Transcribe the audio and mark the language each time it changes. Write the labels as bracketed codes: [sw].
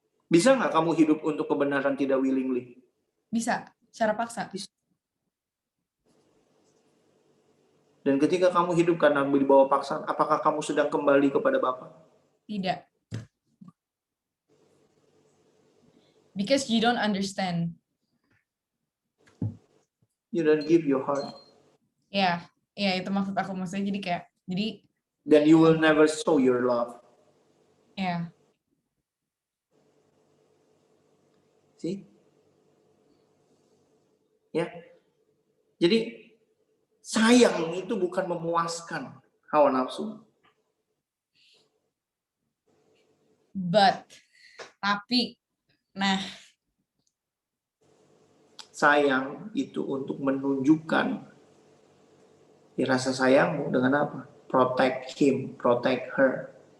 [id] Bisa nggak kamu hidup untuk kebenaran tidak willingly? Bisa, secara paksa. Bisa. Dan ketika kamu hidup karena dibawa paksaan, apakah kamu sedang kembali kepada Bapa? Tidak. [en] Because you don't understand. You don't give your heart. [id] Ya, itu maksud aku. Maksudnya jadi [en] then you will never show your love. [id] Ya. [en] See? [id] Ya. Jadi sayang itu bukan memuaskan hawa nafsu. Tapi, nah, sayang itu untuk menunjukkan rasa sayangmu dengan apa? [en] Protect him, protect her.